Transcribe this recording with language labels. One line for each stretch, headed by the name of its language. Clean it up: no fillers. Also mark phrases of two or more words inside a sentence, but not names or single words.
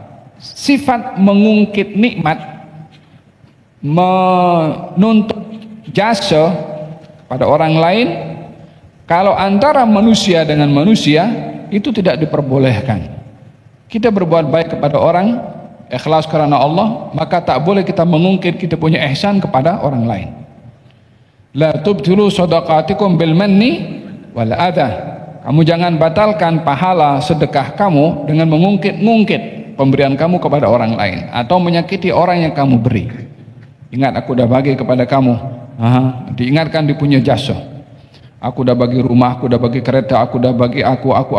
Malay: Sifat mengungkit nikmat, menuntut jasa pada orang lain, kalau antara manusia dengan manusia itu tidak diperbolehkan. Kita berbuat baik kepada orang, ikhlas karena Allah, maka tak boleh kita mengungkit kita punya ihsan kepada orang lain.
Arabic: لا تبطلوا صدقاتكم بالمن والأذى.
Malay: Kamu jangan batalkan pahala sedekah kamu dengan mengungkit-ungkit pemberian kamu kepada orang lain atau menyakiti orang yang kamu beri. Ingat, aku dah bagi kepada kamu. Diingatkan dia punya jasa. Aku dah bagi rumah, aku dah bagi kereta, aku dah bagi aku.